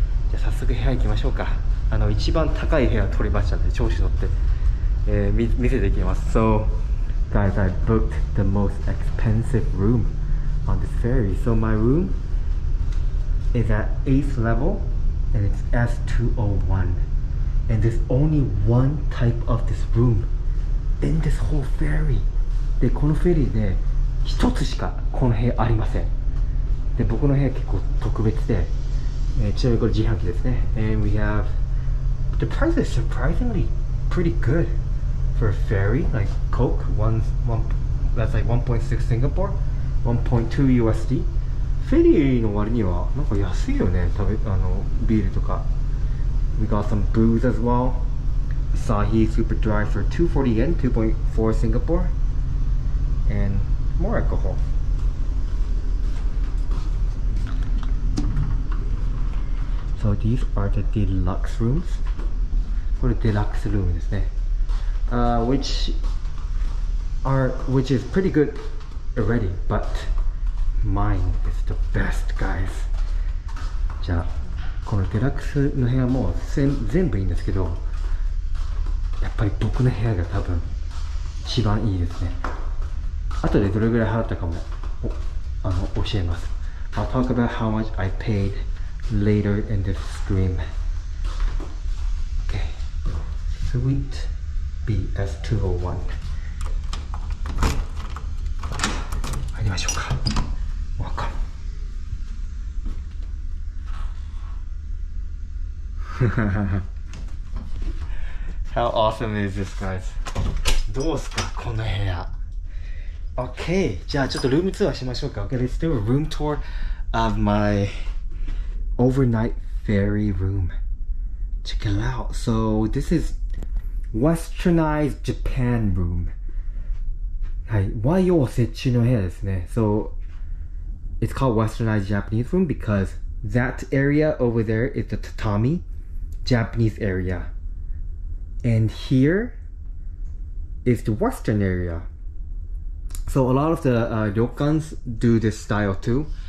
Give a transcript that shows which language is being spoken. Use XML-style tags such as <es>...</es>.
<ja>じゃあ早速部屋行きましょうか。一番高い部屋取りましたので調子乗って、見せていきます。</ja> <en>So guys, I booked the most expensive room on this ferry. So my room is at 8th level and it's S201. And there's only one type of this room in this whole ferry.</en> <ja>で、このフェリーで一つしかこの部屋ありません。で、僕の部屋結構特別で、ちなみにこれ自販機ですね。</ja> <en>And we have the price is surprisingly pretty good for a ferry, like Coke, that's like 1.6 Singapore, 1.2 USD.</en> <ja>フェリーの割にはなんか安いよね。ビールとか。</ja> <en>We got some booze as well. Asahi Super Dry for 240 yen, 2.4 Singapore, and more alcohol. So these are the deluxe rooms.</en> <ja>これデラックスルームですね。</ja> <en>which is pretty good already, but mine is the best, guys.</en> <ja>じゃあこのデラックスの部屋も全部いいんですけど、やっぱり僕の部屋が多分一番いいですね。後でどれぐらい払ったかも教えます。</ja> <en>I'll talk about how much I paid later in this stream. Okay, Suite BS201.</en> <ja>入りましょうか。</ja> <en>Welcome. How awesome is this, guys?</en> <ja>どうすかこの部屋。 Okay, じゃあちょっとルームツアーしましょうか。</ja> <en>Okay, let's do a room tour of my overnight ferry room. Check it out. So this is westernized Japan room.</en> <ja>はい、和洋折衷の部屋ですね。</ja> <en>So it's called westernized Japanese room because that area over there is the tatami Japanese area, and here is the western area. So a lot of the ryokans do this style too.</en>